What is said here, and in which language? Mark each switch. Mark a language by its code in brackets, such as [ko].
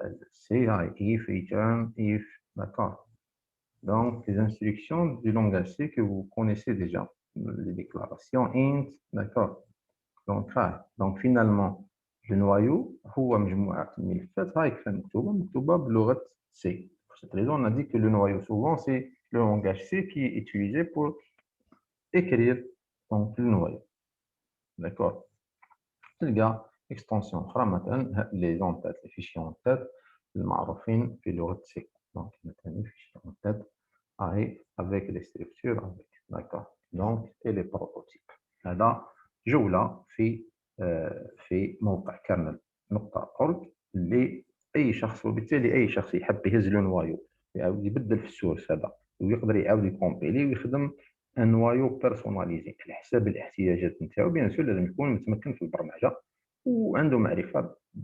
[ar] سي هاي [fr] if return if d'accord donc les instructions du langage C que vous connaissez déjà les déclarations int d'accord donc finalement le noyau [ar] هو مجموعة الملفات هاي كيف مكتوبة بلغة C. [fr] Pour cette raison, on a dit que le noyau souvent c'est le langage C qui est utilisé pour écrire donc le noyau. D'accord. [ar] تلقى [fr] extension [ar] أخرى مثلا [fr] les entêtes les fichiers en tête [ar] المعروفين في لغة C. [fr] Donc مثلا fichiers en tête avec les structures avec d'accord. Donc et les prototypes. [ar] هذا جولة في موقع كرنل نقطة أورج اللي أي شخص وبالتالي أي شخص يحب يهز له نوايو يعاود يبدل في السورس هذا ويقدر يعاود يكومبيلي ويخدم ان نوايو بيرسوناليزي على حساب الاحتياجات نتاعو بيان سور لازم يكون متمكن في البرمجة وعنده معرفة